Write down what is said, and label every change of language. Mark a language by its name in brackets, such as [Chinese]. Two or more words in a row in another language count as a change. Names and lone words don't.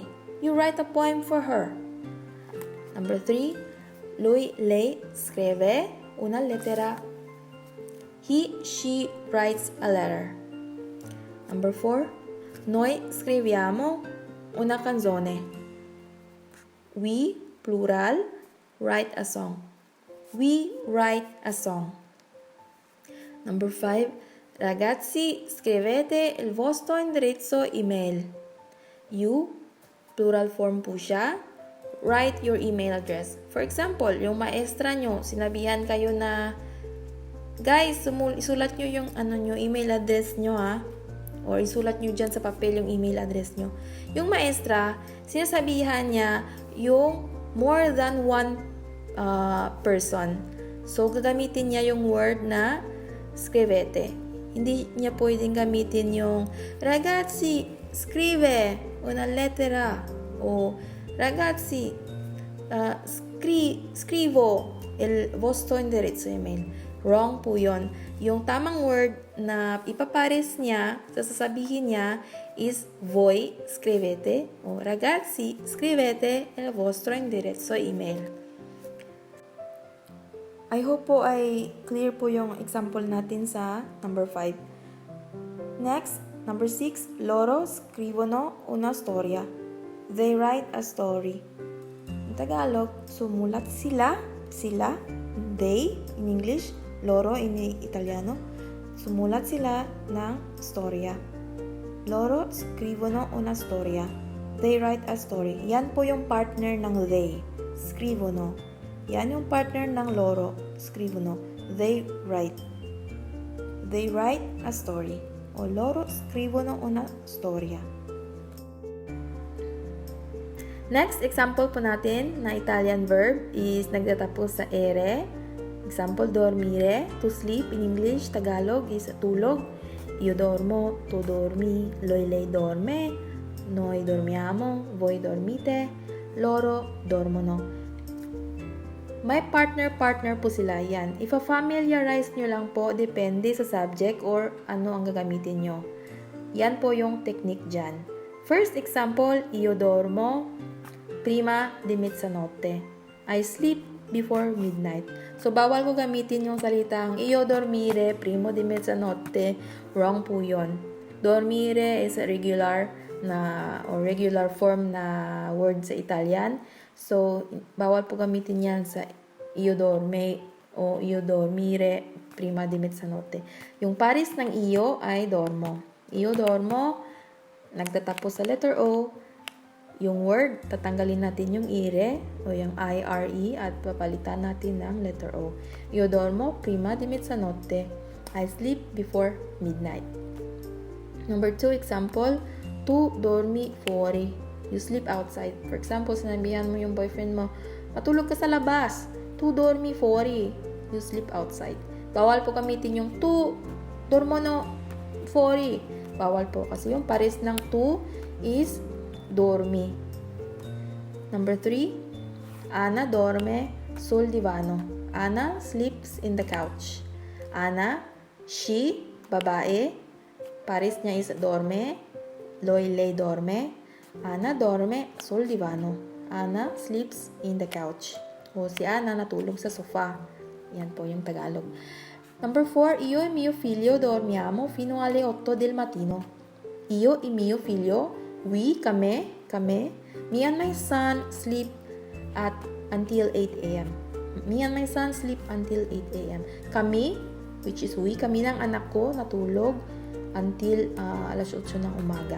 [English] You write a poem for her. Number 3, [Italian] lei scrive una lettera. [English] She writes a letter. Number 4, [Italian] noi scriviamo una canzone. [English] We, plural, write a song. We write a song. Number 5, [Italian] ragazzi, scrivete il vostro indirizzo email. [English] You, plural form [Filipino] po siya, [English] write your email address. For example, [Filipino] yung maestra nyo, sinabihan kayo na, guys, isulat nyo yung [English] email address [Filipino] nyo ha. Or isulat nyo dyan sa papel yung [English] email address [Filipino] nyo. Yung maestra, sinasabihan niya yung [English] more than one person. [Filipino] So, gagamitin niya yung word na scrivete. Hindi niya pwedeng gamitin yung [Italian] ragazzi, scrive una lettera. O ragazzi, scrivo il vostro indirizzo email. [Filipino] Wrong po yun. Yung tamang word na ipapares niya, sasabihin niya is [Italian] voi scrivete o ragazzi scrivete il vostro indirizzo email. [Filipino] I hope po ay clear po yung example natin sa number 5. [English] Next, number 6, [Italian] loro scrivono una storia. [English] They write a story. In Tagalog, [Filipino] sumulat sila, [English] they in English, loro in Italiano, [Filipino] sumulat sila ng storya. [Italian] Loro scrivono una storia. [English] They write a story. [Filipino] Yan po yung partner ng they, scrivono. Yan yung partner ng loro, scrivono. [English] They write. They write a story. [Italian] O loro scrivono una storia. [English] Next example [Filipino] po natin na [English] Italian verb is [Filipino] nagtatapos sa ere. [English] Example, [Italian] dormire, [English] to sleep in English, Tagalog is tulog. [Italian] Io dormo, tu dormi, lei dorme, noi dormiamo, voi dormite, loro dormono. [Filipino] May partner po sila yan. Ipa-familiarize nyo lang po, depende sa subject or ano ang gagamitin nyo. Yan po yung technique dyan. [English] First example, [Italian] io dormo prima di mezzanotte. [English] I sleep before midnight. So, [Filipino] bawal ko gamitin yung salitang [Italian] io dormire primo di mezzanotte. [Filipino] Wrong po yun. [English] Dormire is a regular form na word sa Italian. [Filipino] So, bawal po gamitin yan sa [Italian] io dorme o io dormire prima di mezzanotte. [Filipino] Yung pares ng io ay dormo. [Italian] Io dormo, [Filipino] nagtatapos sa [English] letter O. [Filipino] yung word, tatanggalin natin yung ire o yung IRE at papalitan natin ng [English] letter O. [Italian] Io dormo prima di mezzanotte. [English] I sleep before midnight. Number 2 example, [Italian] tu dormi fuori. [English] You sleep outside. For example, [Filipino] sinabihan mo yung boyfriend mo, matulog ka sa labas. [Italian] Tu dormi fuori. [English] You sleep outside. [Filipino] Bawal po gamitin yung [Italian] tu dormono fuori. [Filipino] Bawal po kasi yung pares ng tu is dormi. [English] Number 3, [Italian] Ana dorme sul divano. [English] Ana sleeps in the couch. Ana, she, [Filipino] babae, pares niya is dorme, [Italian] lei dorme. Ana dorme sul divano. [English] Ana sleeps in the couch. [Filipino] O si Ana natulog sa sofa. Yan po yung Tagalog. [English] Number 4, [Italian] io e mio figlio dormiamo fino alle 8 del mattino. Io e mio figlio, [English] we, kami, me and my son sleep until 8 a.m. Me and my son sleep until 8 a.m. Kami, which is we, [Filipino] kami ng anak ko natulog until alas 8 ng umaga.